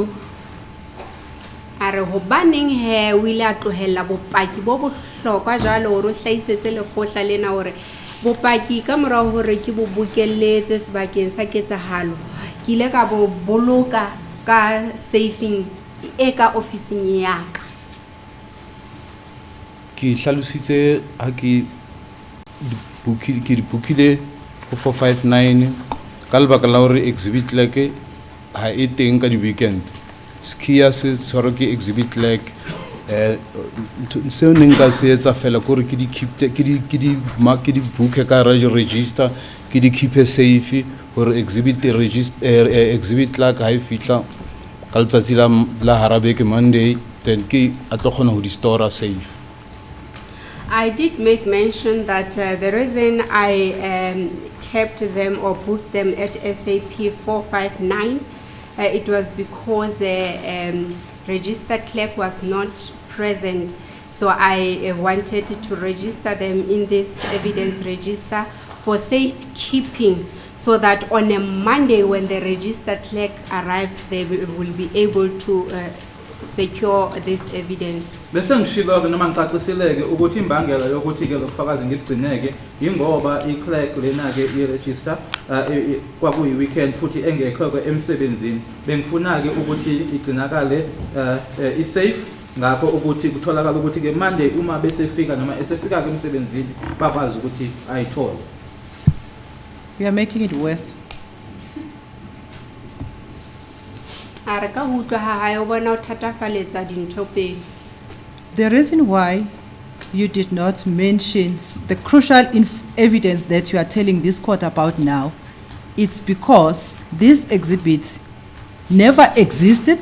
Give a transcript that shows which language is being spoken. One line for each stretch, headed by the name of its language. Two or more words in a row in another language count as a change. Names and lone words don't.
Southern Sotho: Are hobaneng he o ile a tlohella bopaki bo bohlokwa jalo hore o hlaisetse le kgotla lena hore bopaki ka mora hore ke bo bokelletse sebakeng sa ketsahalo ke ile ka bo boloka ka safing e ka officing ya ka? Ke hlalositse ha ke bookile 459 ka lebaka la hore
English: exhibit like
Southern Sotho: ha e teng ka di weekend. Skia se tshwaro ke
English: exhibit like
Southern Sotho: seo neng ka se etsa fela gore ke di book ka register ke di
English: keep safe
Southern Sotho: hore
English: exhibit like
Southern Sotho: ha e fihla ka letsatsi la harabe ke Monday then ke a tlo khona ho di
English: store safe. I did make mention that the reason I kept them or put them at SAP 459 it was because the register clerk was not present, so I wanted to register them in this evidence register for safekeeping, so that on a Monday when the register clerk arrives, they will be able to secure this evidence.
Zulu: Bese ngishilo ke noma ngicaciseleke ukuthi imbangela yokuthi ke lokufakazi ngigcineke ingoba iclerk lena ke iregister kwakuyi weekend futhi engekho ke emsebenzini, bengifuna ke ukuthi igcinakale isafe ngakho ukuthi kutholakala ukuthi ke Monday uma bese fika noma esefika ke emsebenzini bakwazi ukuthi ayithole.
English: You are making it worse. The reason why you did not mention the crucial evidence that you are telling this court about now, it's because these exhibits never existed.